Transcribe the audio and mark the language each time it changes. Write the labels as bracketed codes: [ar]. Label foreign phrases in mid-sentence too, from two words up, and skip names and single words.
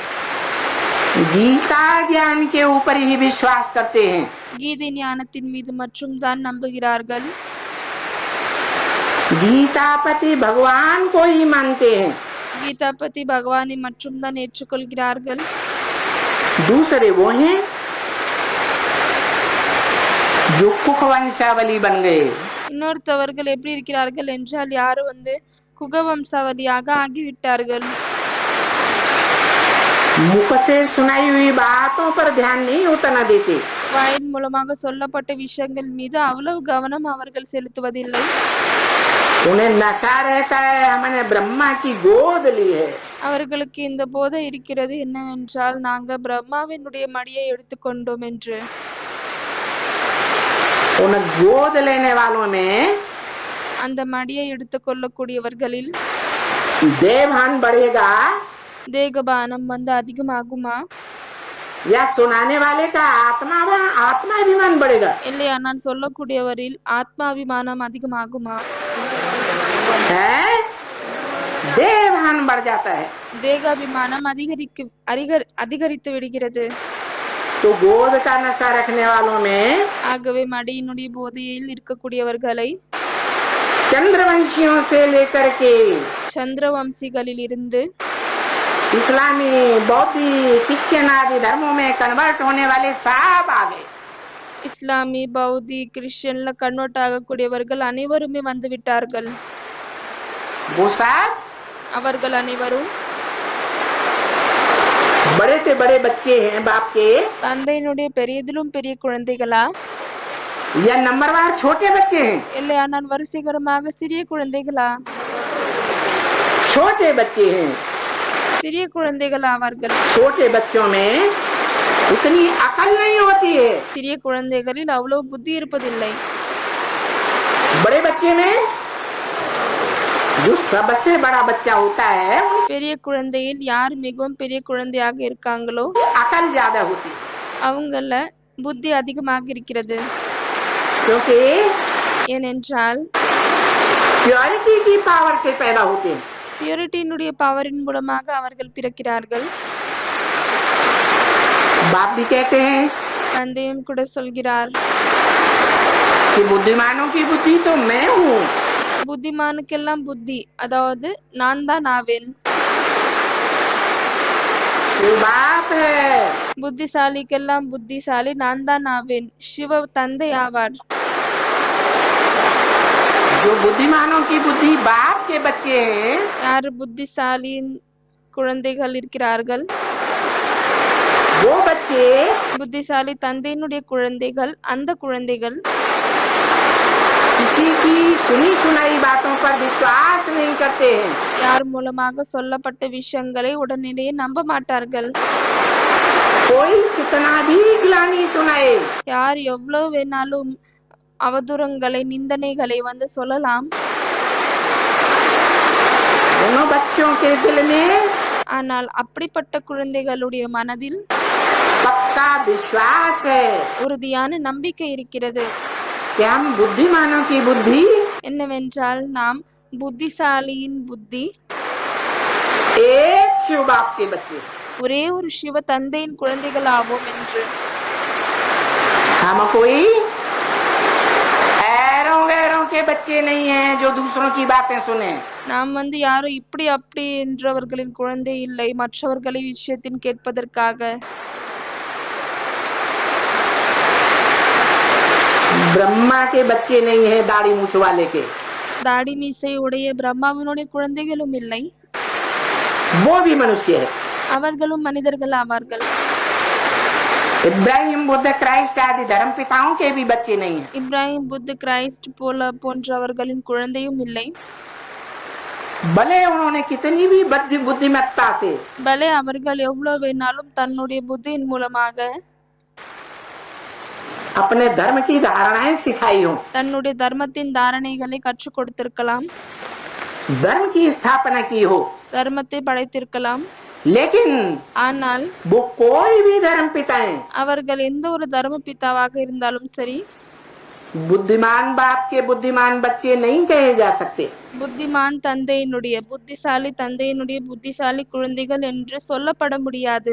[hi] गीता ज्ञान के ऊपर ही विश्वास करते हैं, [ta] கீதை ஞானத்தின் மீது மற்றும் தான் நம்புகிறார்கள். [hi] गीतापति भगवान को ही मानते हैं, [ta] கீதாபதி பகவானை மற்றும் தான் ஏற்றுக்கொள்கிறார்கள். [hi] दूसरे वो हैं जो कुखवंशावली बन गए, [ta] இன்னொருத்தவர்கள் எப்படி இருக்கிறார்கள் என்றால் யாரு குகவம்சாவளியாக ஆகிவிட்டார்கள். [hi] मुख से सुनाई हुई बातों पर ध्यान नहीं उतना देते, [ta] வாயின் மூலமாக சொல்லப்பட்ட விஷயங்கள் மீது அவ்வளவு கவனம் அவர்கள் செலுத்துவதில்லை. [hi] उन्हें नशा रहता है हमने ब्रह्मा की गोद ली है, [ta] அவர்களுக்கு இந்த போதை இருக்கிறது என்னவென்றால் நாங்க பிரம்மாவினுடைய மடியை எடுத்துக்கொண்டோம் என்று. [hi] उन गोद लेने वालों में [ta] அந்த மடியை எடுத்துக்கொள்ளக்கூடியவர்களில் [hi] देवभान बढ़ेगा [ta] தேகபானம் அதிகமாகுமா? [hi] या सुनाने वाले का आत्माभिमान बढ़ेगा? [ta] இல்லையா நான் சொல்லக்கூடியவரில் ஆத்மாபிமானம் அதிகமாகுமா? [hi] है, देवभान बढ़ जाता है, [ta] தேகாபிமானம் அதிகரித்து விடுகிறது. [hi] तो गोद का नशा रखने वालों में [ta] ஆகவே மடியினுடைய போதையில் இருக்கக்கூடியவர்களை [hi] चंद्रवंशियों से लेकर के [ta] சந்திரவம்சிகளில் இருந்து [hi] इस्लामी बौद्धी क्रिश्चियन आदि धर्मों में कन्वर्ट होने वाले सब आ गए, [ta] இஸ்லாமி பௌத்தி கிறிஸ்டியன்ல கன்வெர்ட் ஆகக்கூடியவர்கள் அனைவருமே வந்து விட்டார்கள். [hi] वो सब [ta] அவர்கள் அனைவரும் [hi] बड़े से बड़े बच्चे हैं बाप के, [ta] தந்தையினுடைய பெரியதிலும் பெரிய குழந்தைகளா [hi] या नंबरवार छोटे बच्चे हैं? [ta] இல்லையா நான் வரிசைகரமாக சிறிய குழந்தைகளா? [hi] छोटे बच्चे हैं, [ta] சிறிய குழந்தைகள் ஆவார்கள். [hi] छोटे बच्चों में उतनी अकल नहीं होती है, [ta] சிறிய குழந்தைகளில் அவ்வளவு புத்தி இருப்பதில்லை. [hi] बड़े बच्चे में जो सबसे बड़ा बच्चा होता है [ta] பெரிய குழந்தையில் யார் மிகவும் பெரிய குழந்தையாக இருக்காங்களோ [hi] अकल ज्यादा होती है, [ta] அவங்கள புத்தி அதிகமாக இருக்கிறது. [hi] क्योंकि [ta] ஏனென்றால் [hi] प्योरिटी की पावर से पैदा होते हैं, [ta] பியூரிட்டியினுடைய பவரின் மூலமாக அவர்கள் பிறக்கிறார்கள். [hi] बाप भी कहते हैं [ta] தந்தையும் கூட சொல்கிறார் [hi] कि बुद्धिमानों की बुद्धि तो मैं हूँ, [ta] புத்திமானுக்கெல்லாம் புத்தி அதாவது நான் தான் ஆவேன். [hi] शिव बाप है, [ta] புத்திசாலிக்கெல்லாம் புத்திசாலி நான் தான் ஆவேன். சிவ தந்தை ஆவார். [hi] जो बुद्धिमानों की बुद्धि बाप के बच्चे हैं [ta] யாரு புத்திசாலியின் குழந்தைகள் இருக்கிறார்கள்? [hi] वो बच्चे [ta] புத்திசாலி தந்தையினுடைய குழந்தைகள். அந்த குழந்தைகள் [hi] किसी की सुनी सुनाई बातों पर विश्वास नहीं करते हैं, [ta] யார் மூலமாக சொல்லப்பட்ட விஷயங்களை உடனடியே நம்ப மாட்டார்கள். [hi] कोई कितना भी ग्लानि सुनाए [ta] யார் எவ்வளவு வேணாலும் அவதூறங்களை நிந்தனைகளை சொல்லலாம். [hi] दोनों बच्चों के दिल में [ta] ஆனால் அப்படிப்பட்ட குழந்தைகளுடைய மனதில் [hi] पक्का विश्वास है [ta] உறுதியான நம்பிக்கை இருக்கிறது. [hi] कि हम बुद्धिमानों की बुद्धि [ta] என்னவென்றால் நாம் புத்திசாலியின் புத்தி [hi] एक शिव बाप के बच्चे, [ta] ஒரே ஒரு சிவ தந்தையின் குழந்தைகள் ஆவோம் என்று. [hi] हम कोई ऐरों गैरों के बच्चे नहीं हैं जो दूसरों की बातें सुने, [ta] நாம் யாரும் இப்படி அப்படி என்றவர்களின் குழந்தை இல்லை மற்றவர்களை விஷயத்தின் கேட்பதற்காக. [hi] ब्रह्मा के बच्चे नहीं है दाढ़ी मूछ वाले के, [ta] தாடி மீசை உடைய பிரம்மாவினுடைய குழந்தைகளும் இல்லை. [hi] वो भी मनुष्य है, [ta] அவர்களும் மனிதர்கள் ஆவார்கள். [hi] इब्राहिम बुद्ध क्राइस्ट आदि धर्म पिताओं के भी बच्चे नहीं है, [ta] இப்ராஹிம் புத்த கிரைஸ்ட் போன்றவர்களின் குழந்தையும் இல்லை. [hi] भले उन्होंने कितनी भी बुद्धिमत्ता से [ta] பலே அவர்கள் எவ்வளவு வேணாலும் தன்னுடைய புத்தியின் மூலமாக [hi] अपने धर्म की धारणाएं सिखाई हो, [ta] தன்னுடைய தர்மத்தின் தாரணைகளை கற்றுக் கொடுத்திருக்கலாம், [hi] धर्म की स्थापना की हो, [ta] தர்மத்தை படைத்திருக்கலாம். [hi] लेकिन [ta] ஆனால் [hi] वो कोई भी धर्म पिताएं [ta] அவர்கள் எந்த ஒரு தர்ம பிதாவாக இருந்தாலும் சரி, [hi] बुद्धिमान बाप के बुद्धिमान बच्चे नहीं कहे जा सकते, [ta] புத்திமான் தந்தையினுடைய புத்திசாலி குழந்தைகள் என்று சொல்லப்பட முடியாது.